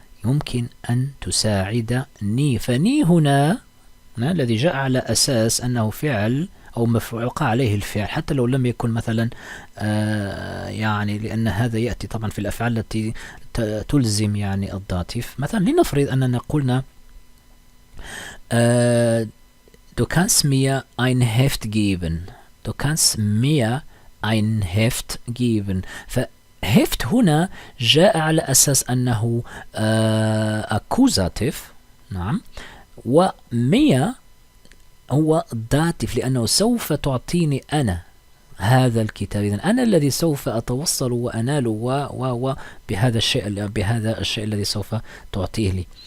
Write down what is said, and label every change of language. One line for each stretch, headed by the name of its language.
Arabic: يمكن أن تساعدني. فني هنا الذي جاء على أساس أنه فعل أو مفعول وقع عليه الفعل، حتى لو لم يكن مثلا يعني، لأن هذا يأتي طبعا في الأفعال التي تلزم يعني الداتيف. مثلا لنفرض أننا قلنا
German: du kannst mir ein Heft geben. Du kannst mir ein Heft geben.
Arabic: فهفت هنا جاء على أساس أنه أكوزاتيف، نعم، ومية هو داتيف، لأنه سوف تعطيني أنا هذا الكتاب. إذن أنا الذي سوف أتوصل وأنال بهذا الشيء الذي سوف تعطيه لي.